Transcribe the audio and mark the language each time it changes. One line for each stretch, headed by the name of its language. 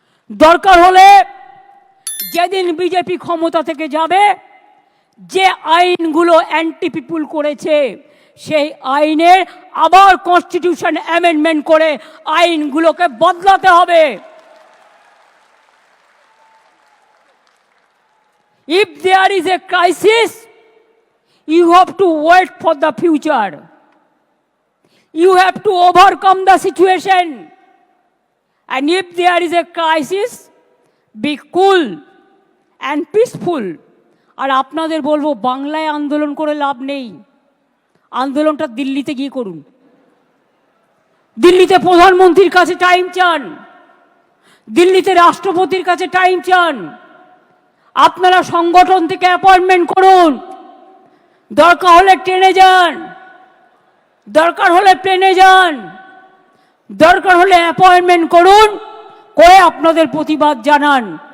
Bangla: দরকার হলে যেদিন বিজেপি ক্ষমতা থেকে যাবে, যে আইনগুলো অ্যান্টি পিপুল করেছে সেই আইনের আবার কনস্টিটিউশন অ্যামেন্ডমেন্ট করে আইনগুলোকে বদলাতে হবে।
English: If there is a crisis, you have to wait for the future. You have to overcome the situation. And if there is a crisis, be cool and peaceful.
Bangla: আর আপনাদের বলবো, বাংলায় আন্দোলন করে লাভ নেই, আন্দোলনটা দিল্লিতে গিয়ে করুন। দিল্লিতে প্রধানমন্ত্রীর কাছে টাইম চান, দিল্লিতে রাষ্ট্রপতির কাছে টাইম চান। আপনারা সংগঠন থেকে অ্যাপয়েন্টমেন্ট করুন, দরকার হলে ট্রেনে যান, দরকার হলে প্লেনে যান, দরকার হলে অ্যাপয়েন্টমেন্ট করুন, করে আপনাদের প্রতিবাদ জানান।